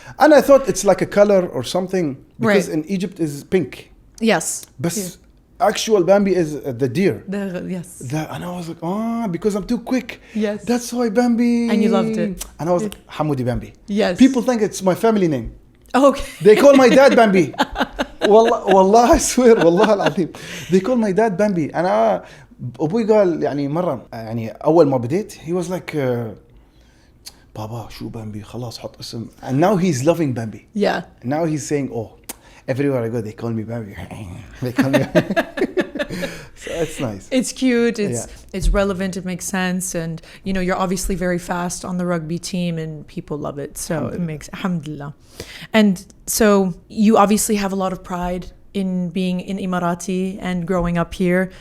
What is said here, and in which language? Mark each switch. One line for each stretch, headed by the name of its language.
English: And I thought it's like a color or something. Because in Egypt is pink. Yes. But actual Bambi is the deer. Yes. And I was like, because I'm too quick. Yes. That's why Bambi. And you loved it. And I was like, Hamoody Bamby. Yes. People think it's my family name. Okay. They call my dad Bambi.
Arabic: والله
English: I swear
Arabic: والله العظيم.
English: They call my dad Bambi.
Arabic: أنا أبوي قال يعني مرة يعني أول ما بديت
English: he was like
Arabic: بابا شو Bambi خلاص حط اسم.
English: And now he's loving Bambi. Yeah. Now he's saying everywhere I go, they call me Bambi. They call me. So it's nice. It's cute. It's relevant. It makes sense. And, you're obviously very fast on the rugby team and people love it. So it makes, alhamdulillah. And so you obviously have a lot of pride in being in Emirati and growing up here.